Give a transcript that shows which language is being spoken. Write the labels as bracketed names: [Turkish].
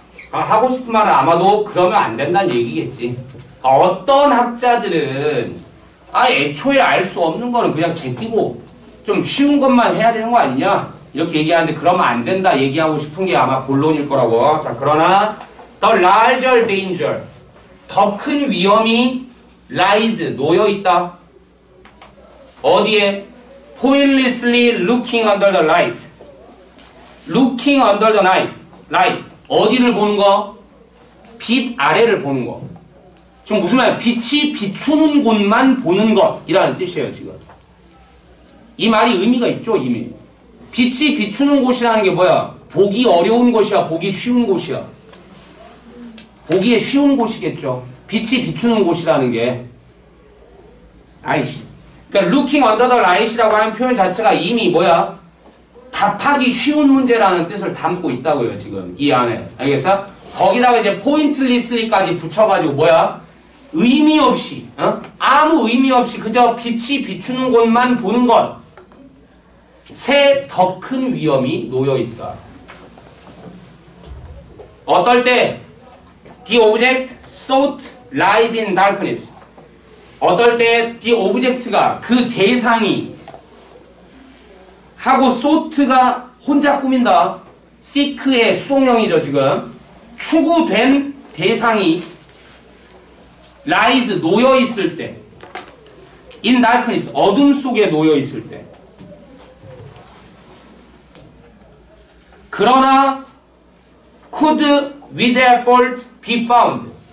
[Korean] 하고 싶은 말은 아마도 그러면 안 된다는 얘기겠지. 어떤 학자들은, 애초에 알 수 없는 거는 그냥 제끼고 좀 쉬운 것만 해야 되는 거 아니냐? 이렇게 얘기하는데 그러면 안 된다 얘기하고 싶은 게 아마 본론일 거라고. 자, 그러나, [English] the larger danger. [Korean] 더 큰 위험이 lies, 놓여있다. 어디에? [English] pointlessly looking under the light. looking under the light. [Korean] 어디를 보는 거? 빛 아래를 보는 거. 지금 무슨 말이야? 빛이 비추는 곳만 보는 것이라는 뜻이에요, 지금. 이 말이 의미가 있죠, 이미. 빛이 비추는 곳이라는 게 뭐야? 보기 어려운 곳이야, 보기 쉬운 곳이야. 보기에 쉬운 곳이겠죠. 빛이 비추는 곳이라는 게. 아이씨. 그러니까 [English] looking under the light [Korean] 이라고 하는 표현 자체가 이미 뭐야? 답하기 쉬운 문제라는 뜻을 담고 있다고요, 지금. 이 안에. 알겠어? 거기다가 이제 pointlessly까지 붙여가지고 뭐야? 의미 없이, 아무 의미 없이 그저 빛이 비추는 곳만 보는 것. 새 더 큰 위험이 놓여있다. 어떨 때? [English] The object sought lies in darkness. [Korean] 어떨 때 the object가 그 대상이 하고 sought가 혼자 꾸민다. seek의 수동형이죠 지금. 추구된 대상이 lies 놓여있을 때 [English] in darkness [Korean] 어둠 속에 놓여있을 때 그러나 [English] could with effort be found.